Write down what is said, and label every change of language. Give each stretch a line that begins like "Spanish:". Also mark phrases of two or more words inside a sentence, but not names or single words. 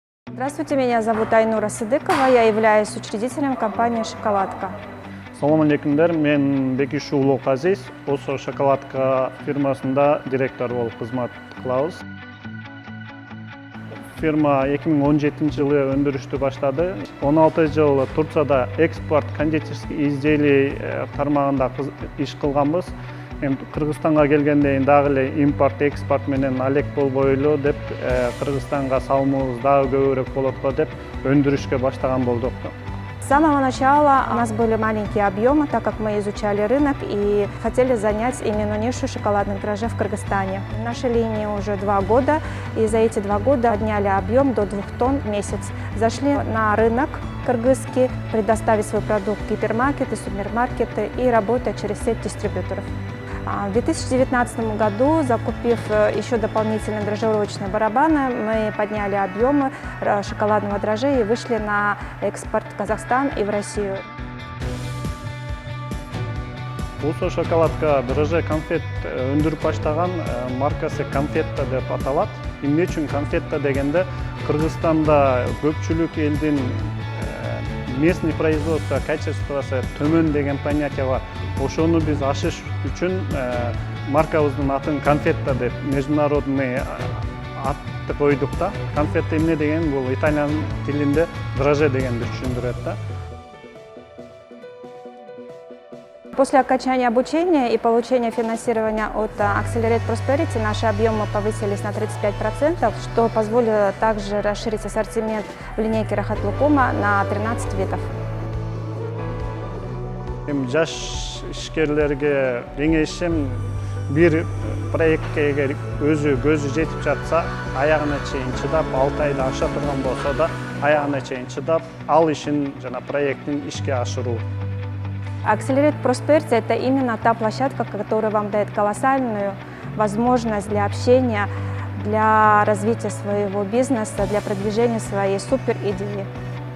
Russian: Здравствуйте, меня зовут Айнура Сыдыкова, я являюсь учредителем компании «Шоколадка».
Kyrgyz: Салам алейкумдар, мен Бекиш уулу Азиз, Осо шоколадка фирмасында директор болуп кызмат кылабыз. Фирма 2017 жылы өндүрүштү баштады. 16 жыл Турцияда экспорт
Russian: кондитерский изделий
Kyrgyz: тармагында иш кылганбыз. Кыргызстанга келгенден кийин дагы эле импорт, экспорт менен алек болбойлу деп, Кыргызстанга салымыбыз дагы көбүрөөк болот го деп өндүрүшкө баштаган болдук.
Russian: С самого начала у нас были маленькие объемы, так как мы изучали рынок и хотели занять именно нишу шоколадных дрожжей в Кыргызстане. Нашей линии уже 2 года, и за эти 2 года подняли объем до 2 тонн в месяц. Зашли на рынок кыргызский, предоставить свой продукт в гипермаркеты, супермаркеты и работая через сеть дистрибьюторов. В 2019 году, закупив еще дополнительные дрожжеровочные барабаны, мы подняли объемы шоколадного дрожжа и вышли на экспорт в Казахстан и в Россию.
Kyrgyz: Осо шоколадка дрожжи конфет өндүрүп баштаган, маркасы конфетта деп аталат. Эмне үчүн конфетта дегенде, Кыргызстанда көпчүлүк элдин
Russian: местный производство
Kyrgyz: качествосы төмөн деген понятие бар. Ошону биз ашыш үчүн маркабыздын атын конфетта деп международный атты койдук да. Конфетта эмне деген, бул итальян тилинде дрожжи дегенди түшүндүрөт да.
Russian: После окончания обучения и получения финансирования от Accelerate Prosperity наши объемы повысились на 35%, что позволило также расширить ассортимент в линейке Рахат Лукума на 13 видов.
Kyrgyz: Жаш ишкерлерге кеңешим, бир проектке эгер өзү көзү жетип жатса, аягына чейин чыдап, 6 айда аша турган болсо да, аягына чейин чыдап, ал ишин жана проекттин ишке ашыруу.
Russian: Accelerate Prosperity – это именно та площадка, которая вам дает колоссальную возможность для общения, для развития своего бизнеса, для продвижения своей супер идеи.